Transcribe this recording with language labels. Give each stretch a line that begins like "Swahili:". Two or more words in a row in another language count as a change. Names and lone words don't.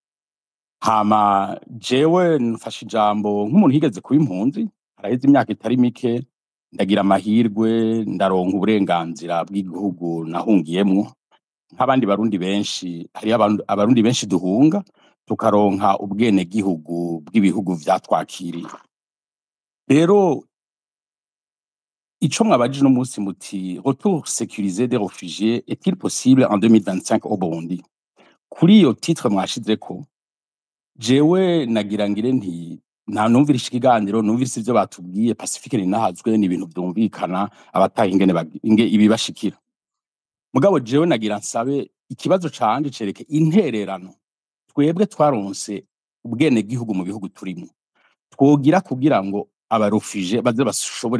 Rundi: hama jewe nfashe ijambo nk'umuntu higeze kuba impunzi haraheze imyaka itari mike ndagira amahirwe ndaronka uburenganzira bw'igihugu nahungiyemwo nk'abandi barundi benshi hari abarundi benshi duhunga tukaronka ubwene gihugu bw'ibihugu vyatwakiriye rero ico mwabajije no munsi muti
French: retour sécurisé des réfugiés est-il possible en 2025 au Burundi
Rundi: kuri iyo titre mwashizeko jewe nagira ngire nti nta numvirisha ikiganiro numvirisha ivyo batubwiye Pacifique ninahazwe ni ibintu vyumvikana abataha ingene ibibashikira mugabo jewe nagira nsabe ikibazo canje cereke intererano twebwe twaronse ubwene gihugu mu bihugu turimo twogira kugira ngo abarufije baze bashobore